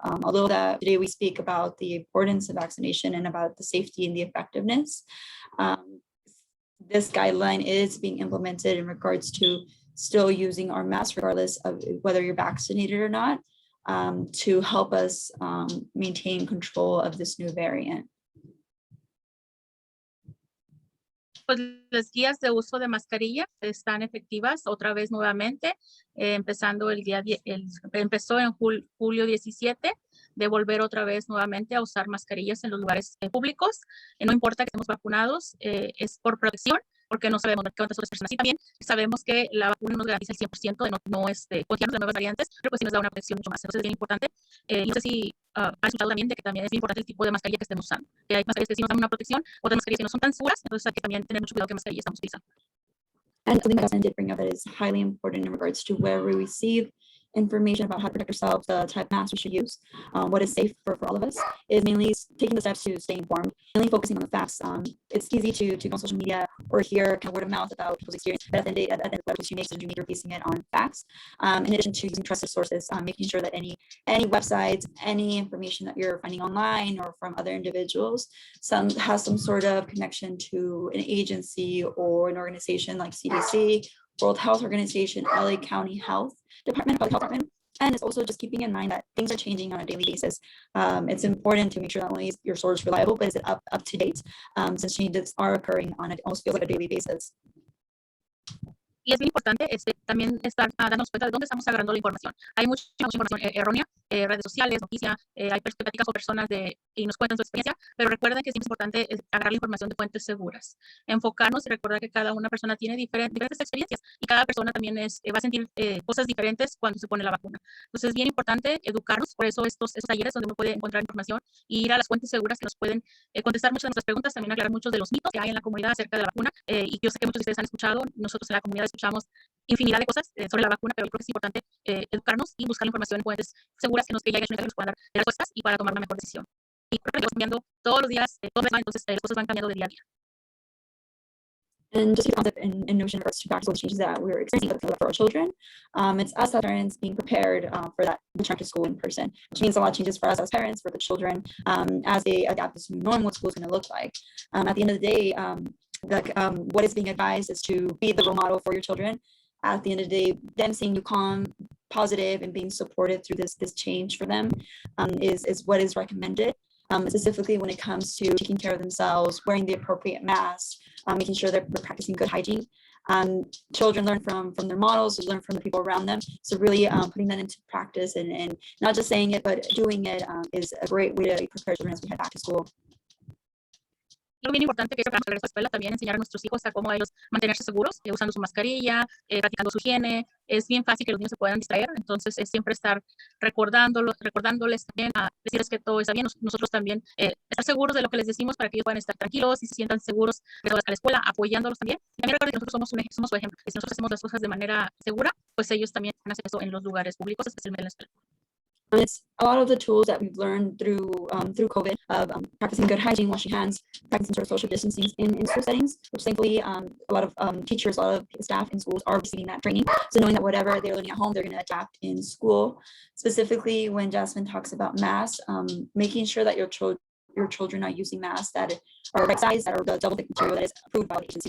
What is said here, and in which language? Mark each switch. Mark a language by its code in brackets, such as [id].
[en] Although today we speak about the importance of vaccination and about the safety and the effectiveness, this guideline is being implemented in regards to still using our masks, regardless of whether you're vaccinated or not, to help us maintain control of this new variant. [es] Pues las guías de uso de mascarilla están efectivas otra vez nuevamente, empezando empezó en julio 17, de volver otra vez nuevamente a usar mascarillas en los lugares públicos. No importa que estemos vacunados, es por protección, porque no sabemos cuántas otras personas. Y también sabemos que la vacuna nos garantiza el 100% de no contagiarnos de nuevas variantes, pero pues sí nos da una protección mucho más. Entonces es bien importante. No sé si han escuchado también de que también es importante el tipo de mascarilla que estemos usando. Que hay mascarillas que sí nos dan una protección, otras mascarillas que no son tan seguras, entonces hay que también tener mucho cuidado qué mascarilla estamos utilizando. [en] And something that Jazmin did bring up that is highly important in regards to where we receive information about how to protect ourselves, the type of mask we should use, what is safe for all of us, is mainly taking the steps to stay informed, mainly focusing on the facts. It's easy to go on social media or hear kind of word of mouth about people's experience, but at the end of the day, what you make is you need to be basing it on facts. In addition to using trusted sources, making sure that any websites, any information that you're finding online or from other individuals, has some sort of connection to an agency or an organization like CDC, World Health Organization, LA County Health Department, Public Health Department. And it's also just keeping in mind that things are changing on a daily basis. It's important to make sure not only is your source reliable, but is it up to date, since changes are occurring on it almost feels like a daily basis. [es] Y es bien importante también estar dándonos cuenta de dónde estamos agarrando la información. Hay mucha información errónea, redes sociales, noticias, hay pláticas con personas y nos cuentan su experiencia, pero recuerden que siempre es importante agarrar la información de fuentes seguras. Enfocarnos y recordar que cada una persona tiene diferentes experiencias y cada persona también va a sentir cosas diferentes cuando se pone la vacuna. Entonces es bien importante educarnos, por eso estos talleres donde uno puede encontrar información y ir a las fuentes seguras que nos pueden contestar muchas de nuestras preguntas, también aclarar muchos de los mitos que hay en la comunidad acerca de la vacuna. Y yo sé que muchos de ustedes han escuchado, nosotros en la comunidad escuchamos infinidad de cosas sobre la vacuna, pero yo creo que es importante educarnos y buscar la información en fuentes seguras que ya nos puedan dar respuestas y para tomar una mejor decisión. Y creo que estamos cambiando todos los días, entonces las cosas van cambiando de día a día. [en] And just the concept and notion in regards to practical changes that we're experiencing for our children, it's us as parents being prepared for that return to school in person, which means a lot of changes for us as parents, for the children, as they adapt this new norm, what school is going to look like. At the end of the day, what is being advised is to be the role model for your children. At the end of the day, them seeing you calm, positive, and being supported through this change for them is what is recommended. Specifically when it comes to taking care of themselves, wearing the appropriate mask, making sure they're practicing good hygiene. Children learn from their models, learn from the people around them. So really putting that into practice and not just saying it, but doing it is a great way to prepare children as we head back to school. [es] Lo bien importante que es para regresar a la escuela también enseñar a nuestros hijos a cómo ellos mantenerse seguros, usando su mascarilla, practicando su higiene. Es bien fácil que los niños se puedan distraer, entonces es siempre estar recordándoles también, a decirles que todo está bien, nosotros también estar seguros de lo que les decimos para que ellos puedan estar tranquilos y se sientan seguros de a la escuela, apoyándolos también. Y también recuerden que nosotros somos su ejemplo, que si nosotros hacemos las cosas de manera segura, pues ellos también van a hacer eso en los lugares públicos, especialmente en la escuela. [en] It's a lot of the tools that we've learned through COVID of practicing good hygiene, washing hands, practicing sort of social distancing in school settings, which thankfully a lot of teachers, a lot of staff in schools are receiving that training. So knowing that whatever they're learning at home, they're going to adapt in school. Specifically, when Jazmin talks about masks, making sure that your children are using masks that are right size, that are the double thick material that is approved by the agency.